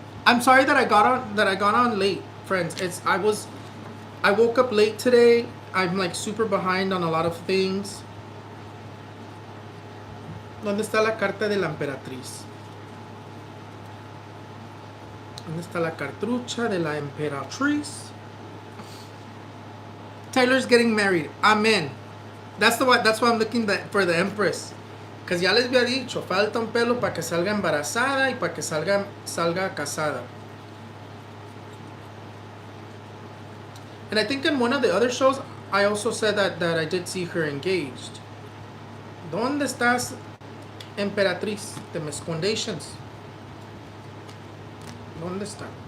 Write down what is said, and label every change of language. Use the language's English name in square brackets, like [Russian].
[English] I'm sorry that I got on late, friends. I woke up late today. I'm like super behind on a lot of things. [Spanish] ¿Dónde está la carta de la emperatriz? ¿Dónde está la cartrucha de la emperatriz? [English] Taylor's getting married. Amen. That's why I'm looking for the empress. [Spanish] Because ya les había dicho, falta un pelo para que salga embarazada y para que salga casada. [English] And I think in one of the other shows, I also said that I did see her engaged. [Spanish] ¿Dónde estás, emperatriz de mis foundations? ¿Dónde está?